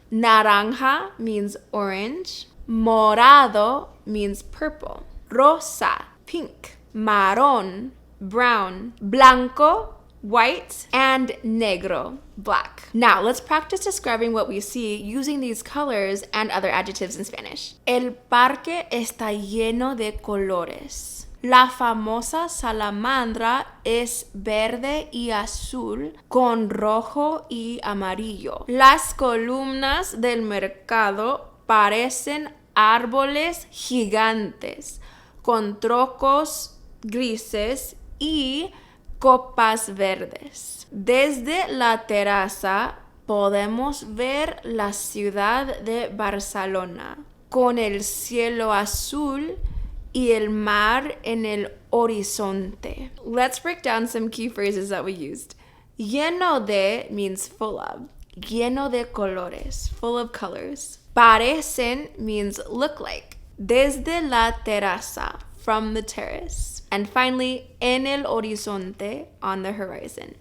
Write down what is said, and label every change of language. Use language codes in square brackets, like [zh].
[en] Naranja means orange. Morado means purple. Rosa, pink. Marrón, brown. Blanco, white. And negro, black. Now, let's practice describing what we see using these colors and other adjectives in Spanish. [es] El parque está lleno de colores. La famosa salamandra es verde y azul con rojo y amarillo. Las columnas del mercado parecen árboles gigantes con troncos grises y copas verdes. Desde la terraza podemos ver la ciudad de Barcelona con el cielo azul y el mar en el horizonte. [en] Let's break down some key phrases that we used. Lleno de means full of. Lleno de colores, full of colors. Parecen means look like. Desde la terraza, from the terrace. And finally, [es] en el horizonte, [en] on the horizon.